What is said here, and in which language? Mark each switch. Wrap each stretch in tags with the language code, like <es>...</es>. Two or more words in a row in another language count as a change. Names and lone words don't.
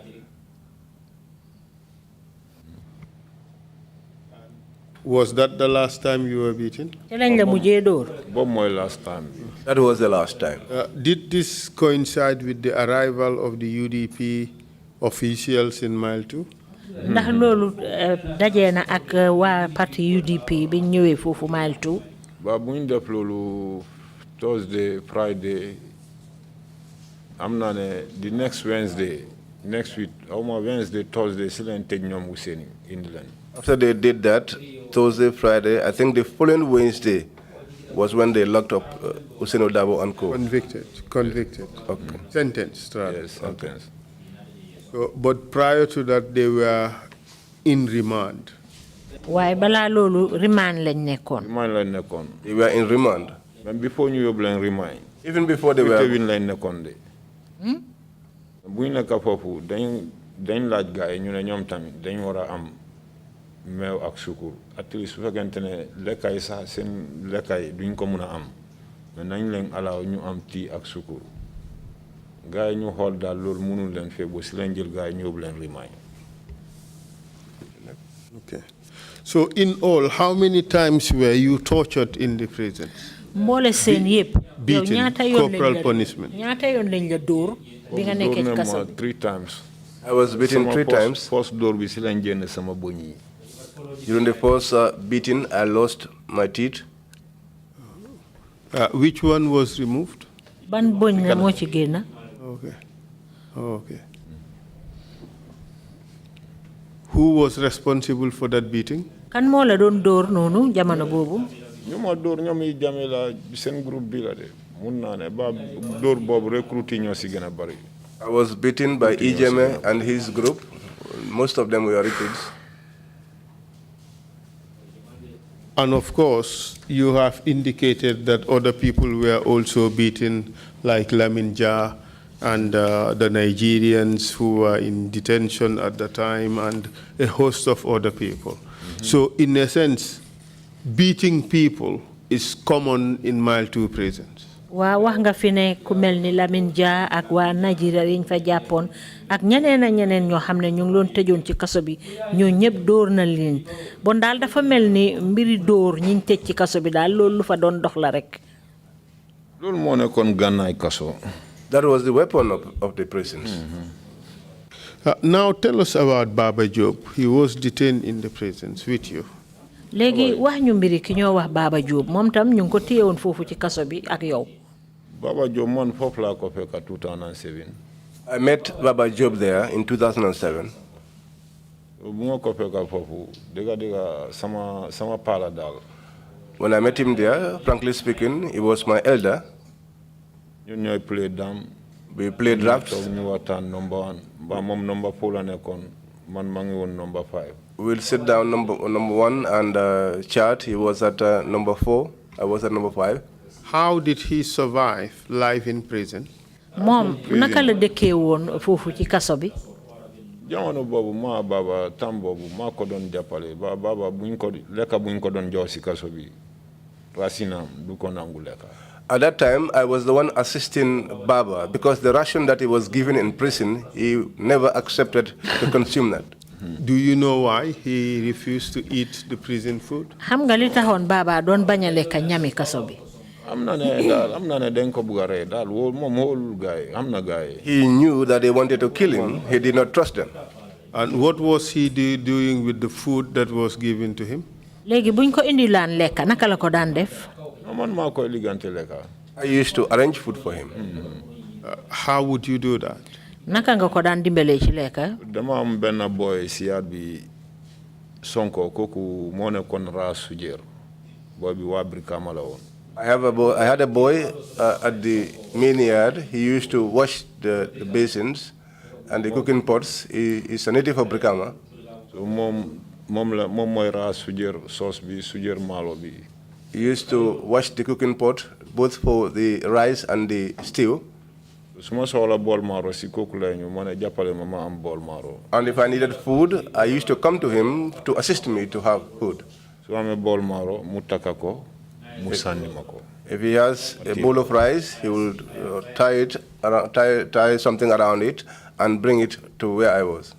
<en>Was that the last time you were beaten? That my last time. That was the last time. Did this coincide with the arrival of the UDP officials in Mile 2?</en> <wo>ndax loolu dajee na ak waa parti UDP bi ñëwee foofu Mile 2. ba bu ñu def loolu</wo> <en>Thursday Friday</en> <wo>am naa ne</wo> <en>the next Wednesday next week, Wednesday, Thursday, still in England. After they did that, Thursday, Friday, I think the following Wednesday was when they locked up Hussein Odabo and co. Convicted. Okay. Sentenced, rather. Yes, sentenced. So, but prior to that, they were in remand.</en> <wo>Why bala lolu remand lañ nekkon? Remand lañ nekkon.</wo> <en>They were in remand. But before</en> <wo>ñu yob lañ remand.</wo> <en>Even before they were.</en> <wo>Win lañ nekkon de. Bu ñu nekk fofu dañ laaj gaay ñu ne ñom tamit dañ wara am meew ak sukur.</wo> <en>At least</en> <wo>su fekkente ne lekkay sax seen lekkay duñ ko mëna am. Mais nañ leen alaaw ñu am tii ak sukur. Gaay ñu xool daal loolu mënul leen fee bu si leen jël gaay ñu yob leen remand.</wo> <en>Okay. So in all, how many times were you tortured in the prison?</en> <wo>Mbolé seen yépp.</wo> <en>Beaten, corporal punishment.</en> <wo>Ñaata yoon lañ la dóor bi nga nekkee ci kaso.</wo> <en>3 times. I was beaten 3 times.</en> <wo>First door bi si lañ génn sama boñ yi.</wo> <en>During the first beating, I lost my teeth. Which one was removed?</en> <wo>Ban boñ la moo ci génn?</wo> <en>Okay. Okay. Who was responsible for that beating?</en> <wo>Kan moo la doon dóor noonu jamono boobu? ñu ma dóor ñoom yi jame la seen groupe bi la de mun naa ne ba dóor boobu recruté ñoo si gën a bari.</wo> <en>I was beaten by Ijeme and his group. Most of them were recruits. And of course, you have indicated that other people were also beaten, like Lamin Jah and the Nigerians who were in detention at the time, and a host of other people. So in a sense, beating people is common in Mile 2 prisons.</en> <wo>Waa wax nga fi ne ku mel ni Lamin Jah ak waa Nigeria yiñ fa jàppoon ak ñeneen ak ñeneen ñoo xam ne ñu ngi loon tëjoon ci kaso bi ñoo ñëpp dóor na leen bon daal dafa mel ni mbiri dóor ñiñ tëj ci kaso bi daal loolu lu fa doon dox la rek. loolu moo nekkoon gànnaay kaso.</wo> <en>That was the weapon of the prisons. Now tell us about Baba Job. He was detained in the prisons with you.</en> <wo>Léegi wax ñu mbiri ki ñoo wax Baba Job moom tam ñu ngi ko téyewoon foofu ci kaso bi ak yow. Baba Job man foofu laa ko fekk 2007.</wo> <en>I met Baba Job there in 2007.</en> <wo>bu ma ko fekk foofu dëgga sama paala daal.</wo> <en>When I met him there, frankly speaking, he was my elder.</en> <wo>ñun ñooy play dam.</wo> <en>We played drafts.</en> <wo>ñu waxtaan number 1 ba moom number 4 la nekkoon man maa ngi woon number 5.</wo> <en>We'll sit down number 1 and chat. He was at number 4. I was at number 5. How did he survive life in prison?</en> <wo>Moom naka la dëkkee woon foofu ci kaso bi? jamono boobu maa baba tam boobu maa ko doon jàppale ba baba buñ ko lekka buñ ko doon jox si kaso bi rasinam du ko nangu lekka.</wo> <en>At that time, I was the one assisting Baba because the ration that he was given in prison, he never accepted to consume that. Do you know why he refused to eat the prison food?</en> <wo>Xam nga li taxoon Baba doon bañ a lekk ñami kaso bi. am na ne dañ ko bugg a rey daal moom wóolul gaay am na gaay.</wo> <en>He knew that they wanted to kill him. He did not trust them. And what was he doing with the food that was given to him?</en> <wo>Léegi buñ ko indi laan lekk naka la ko daan def? man maa koy liggante lekka.</wo> <en>I used to arrange food for him. How would you do that?</en> <wo>Naka nga ko daan dimbalee ci lekk? dama am benn boy si yaat bi Sonko kooku moo nekkoon raa sujeer boy bi waa Brikama la woon.</wo> <en>I had a boy at the main yard. He used to wash the basins and the cooking pots. He is a native of Brikama.</en> <wo>So moom mooy raa sujeer sauce bi sujeer maalo bi.</wo> <en>He used to wash the cooking pot, both for the rice and the stew. And if I needed food, I used to come to him to assist me to have food. If he has a bowl of rice, he will tie something around it and bring it to where I was.</en>